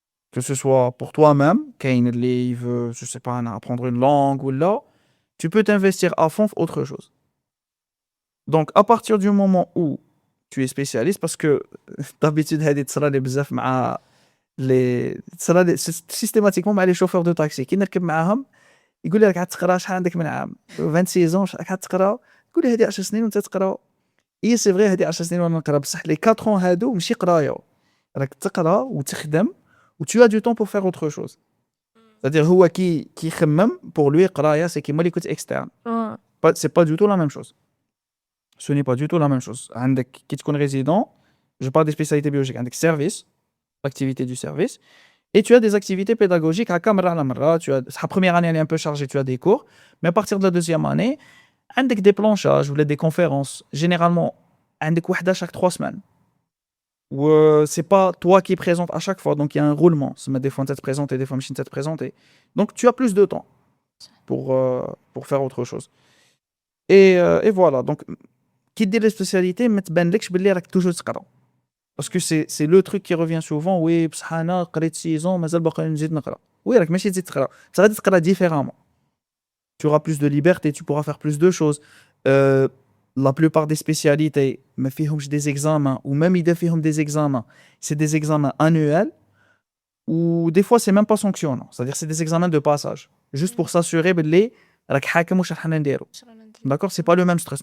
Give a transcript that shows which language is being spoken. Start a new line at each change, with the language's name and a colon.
French: que ce soit pour toi-même,
Arabic: كاين اللي
French: veut, je sais pas, apprendre une langue ou là, tu peux t'investir à fond dans autre chose. Donc, à partir du moment où tu es spécialiste, parce que d'habitude,
Arabic: هذه تصرى لي بزاف مع تصرى لي
French: systématiquement مع les chauffeurs de taxi.
Arabic: كي نركب معاهم يقول لي راك عاد تقرا شحال عندك من عام 26 ans راك عاد تقرا تقول لي هذه 10 سنين وانت تقرا اي سي فغي هذه 10 سنين وانا نقرا بصح لي 4 ans هادو ماشي قرايه راك تقرا وتخدم و
French: tu as du temps pour faire autre chose. C'est-à-dire
Arabic: هو كي يخمم
French: pour lui
Arabic: قرايه c'est كيما اللي كنت externe.
French: C'est pas du tout la même chose. Ce n'est pas du tout la même chose.
Arabic: عندك كي تكون
French: résident, je parle des spécialités biologiques, عندك service, l'activité du service, et tu as des activités pédagogiques
Arabic: هكا مرة على مرة.
French: Tu as la première année elle est un peu chargée, tu as des cours, mais à partir de la deuxième année,
Arabic: عندك
French: des planchages ou des conférences. Généralement,
Arabic: عندك وحدة
French: chaque 3 semaines. Ou c'est pas toi qui présente à chaque fois, donc il y a un roulement. Des fois tu te présentes et des fois tu te présenter. Donc tu as plus de temps pour faire autre chose. Et voilà, donc qui dit les spécialités,
Arabic: ما تبانلكش باللي راك
French: toujours
Arabic: تقرا.
French: Parce que c'est le truc qui revient souvent.
Arabic: Oui, بصح انا قريت 6 ans مازال باقي نزيد نقرا. Oui, راك ماشي تزيد تقرا.
French: Tu
Arabic: غادي تقرا
French: différemment. Tu auras plus de liberté, tu pourras faire plus de choses. La plupart des spécialités,
Arabic: ما فيهمش
French: des examens, ou même
Arabic: إذا فيهم
French: des examens, c'est des examens annuels, ou des fois c'est même pas sanctionnant. C'est-à-dire c'est des examens de passage, juste pour s'assurer
Arabic: باللي راك حاكم واش راح نديرو.
French: D'accord, c'est pas le même stress.